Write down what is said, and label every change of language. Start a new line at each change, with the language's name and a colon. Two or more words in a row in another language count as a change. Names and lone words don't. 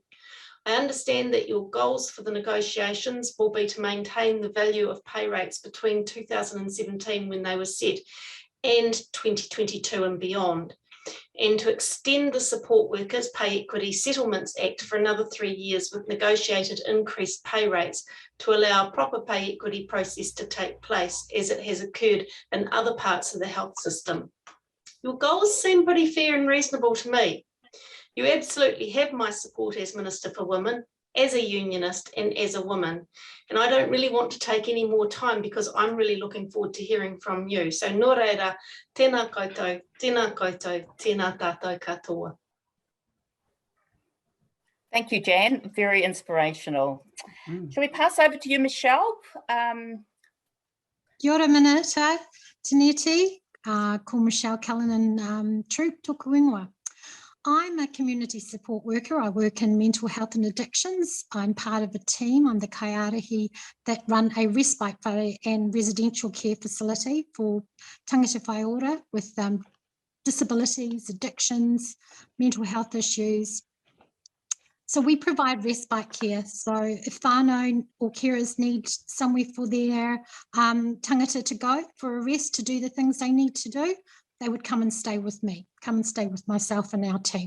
English: I understand that your goals for the negotiations will be to maintain the value of pay rates between 2017, when they were set, and 2022 and beyond, and to extend the Support Workers Pay Equity Settlements Act for another 3 years with negotiated increased pay rates to allow a proper pay equity process to take place, as it has occurred in other parts of the health system. Your goals seem pretty fair and reasonable to me. You absolutely have my support as Minister for Women, as a unionist, and as a woman. And I don't really want to take any more time, because I'm really looking forward to hearing from you.
Māori: So nō reira, tēnā koutou, tēnā koutou, tēnā tātou katoa.
English: Thank you, Jan. Very inspirational. Shall we pass over to you, Michelle?
Māori: Kia ora minata, Taneti, ko Michelle Cullinan, Troop tōku ingoa.
English: I'm a community support worker. I work in mental health and addictions. I'm part of a team. I'm the kaiarahi that run a respite whare and residential care facility for
Māori: tangata whaiora
English: with disabilities, addictions, mental health issues. So we provide respite care. So if whānau or carers need somewhere for their tangata to go for a rest, to do the things they need to do, they would come and stay with me, come and stay with myself and our team.